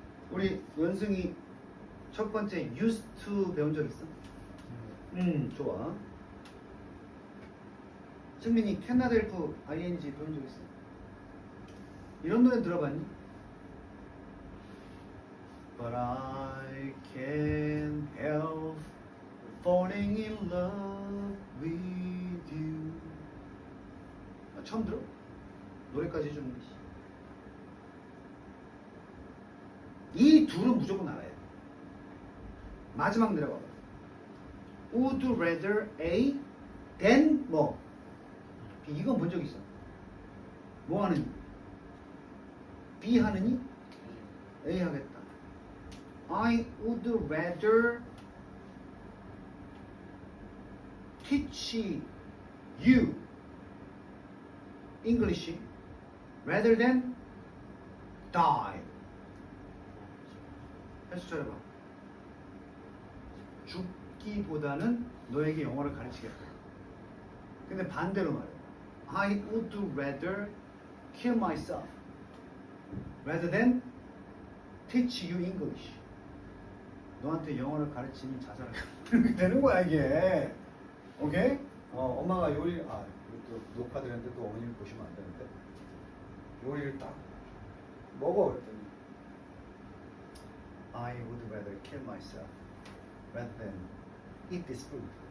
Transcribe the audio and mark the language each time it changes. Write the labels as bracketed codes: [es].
[ko] 우리 연승이 첫 번째 used to 배운 적 있어? 좋아. 승민이 cannot help ing 배운 적 있어? 이런 노래 들어봤니? [en] But I can't help falling in love with you. [ko] 처음 들어? 노래까지 해주는 게. 이 둘은 무조건 알아야 돼. 마지막 내려가 봐. Would rather A than 뭐? B. 이건 본 적 있어. 뭐 하느니? B 하느니? A 하겠다. [en] I would rather teach you English rather than die. [ko] 해서 잘해봐. 죽기보다는 너에게 영어를 가르치겠다. 근데 반대로 말해. [en] I would rather kill myself rather than teach you English. [ko] 너한테 영어를 가르치면 자살할 이렇게 되는 거야 이게. 오케이? 엄마가 요리 또 녹화드렸는데 또 어머님이 보시면 안 되는데 요리를 딱 먹어 그랬더니 I would rather kill myself rather than eat this food.